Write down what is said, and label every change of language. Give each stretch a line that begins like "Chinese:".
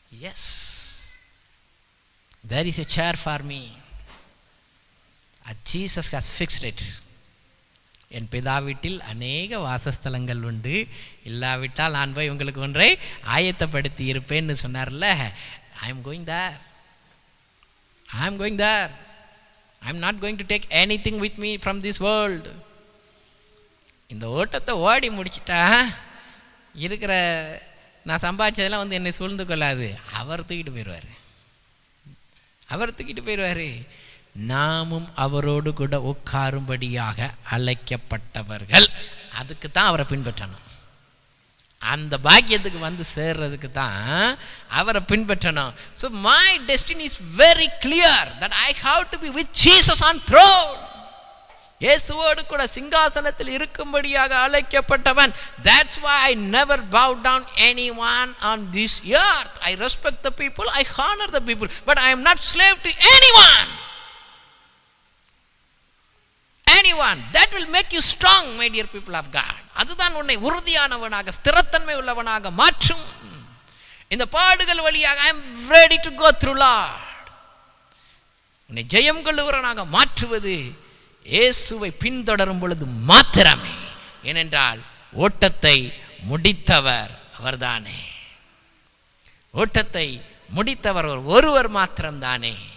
English: Yes, there is a chair for me. Jesus has fixed it.
Tamil: என் பிதா வீட்டில் அநேக வாசஸ்தலங்கள் உண்டு, இல்லாவிட்டால் நான் போய் உங்களுக்கு ஒன்றை ஆயத்தப்படுத்தி இருப்பேன்னு சொன்னார்ல.
English: I am going there. I am going there. I am not going to take anything with me from this world.
Tamil: இந்த ஓட்டத்தை ஓடி முடிச்சிட்டா இருக்கிற நான் சம்பாதிச்சதெல்லாம் என்னை சூழ்ந்து கொள்ளாது. அவர் தூக்கிட்டு போயிடுவார். அவர் தூக்கிட்டு போயிடுவார். நாமும் அவரோடு கூட உட்காரும்படியாக அழைக்கப்பட்டவர்கள். அதுக்கு தான் அவரை பின்பற்றணும். அந்த பாக்கியத்துக்கு சேர்றதுக்கு தான் அவரை பின்பற்றணும்.
English: So my destiny is very clear that I have to be with Jesus on throne.
Tamil: இயேசுவோடு கூட சிங்காசனத்தில் இருக்கும்படியாக அழைக்கப்பட்டவன்.
English: That's why I never bow down anyone on this earth. I respect the people, I honor the people, but I am not slave to anyone. That will make you strong, my dear people of God.
Tamil: அதுதான் உன்னை உறுதியானவனாக ஸ்திரத்தன்மை உள்ளவனாக மாற்றும். இந்த பாடுகள் வழியாக
English: I am ready to go through, Lord.
Tamil: உன்னை ஜெயம் கொள்ளுகிறவனாக மாற்றுவது இயேசுவை பின்தொடரும் பொழுது மாத்திரமே. ஏனென்றால் ஓட்டத்தை முடித்தவர் அவர்தானே. ஓட்டத்தை முடித்தவர் ஒருவர் மாத்திரம்தானே.